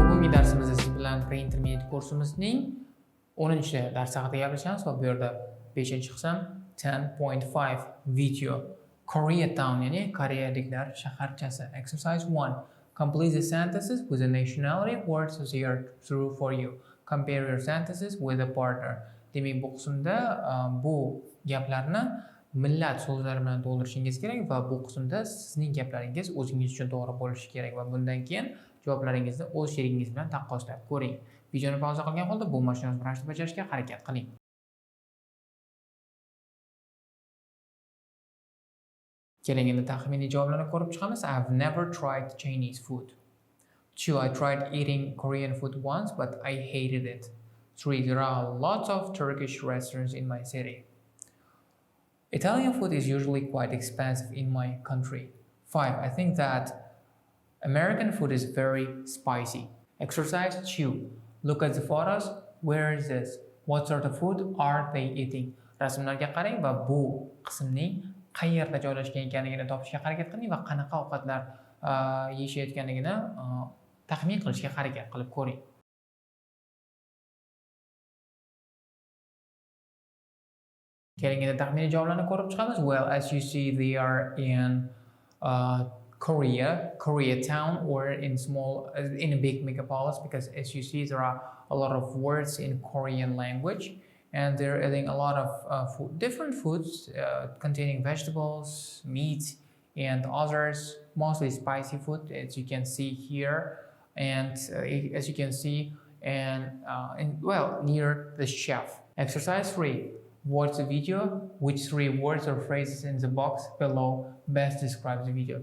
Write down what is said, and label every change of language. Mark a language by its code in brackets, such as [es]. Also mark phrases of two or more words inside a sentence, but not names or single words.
[uz] Bugungi darsimizda siz bilan pre-intermediate kursimizning 10-dars haqida gaplashamiz va bu yerda 5-qism 10.5 video Koreatown, ya'ni Koreyaliklar shaharchasi. [en] Exercise 1. Complete the sentences with the nationality words they are true for you. Compare your sentences with a partner. [uz] Demak, bu qismda bu gaplarni millat so'zlari bilan to'ldirishingiz kerak va bu qismda sizning gaplaringiz o'zingiz uchun to'g'ri bo'lishi kerak va bundan keyin javoblaringizni o'z sherigingiz bilan taqqoslab ko'ring. Videoni pauza qilgan holda bu mashqni birinchi bajarishga harakat qiling. Keling, endi taxminiy javoblarni ko'rib chiqamiz. [en] I've never tried Chinese food. 2. I tried eating Korean food once, but I hated it. 3. There are lots of Turkish restaurants in my city. Italian food is usually quite expensive in my country. 5. I think that American food is very spicy. Exercise 2. Look at the photos. Where is this? What sort of food are they eating? [uz] Rasmlarga qarang va bu qismning qayerda joylashgan ekanligini topishga harakat qiling va qanaqa ovqatlar yeyishayotganligini taxmin qilishga harakat qilib ko'ring. Keling, endi taxminiy javoblarni ko'rib chiqamiz. [en] Well, as you see, they are in Koreatown, or in a big megapolis, because as you see, there are a lot of words in Korean language, and they're eating a lot of different foods containing vegetables, meat, and others, mostly spicy food, as you can see here, and as you can see, and near the chef. Exercise 3. Watch the video. Which 3 words or phrases in the box below best describes the video?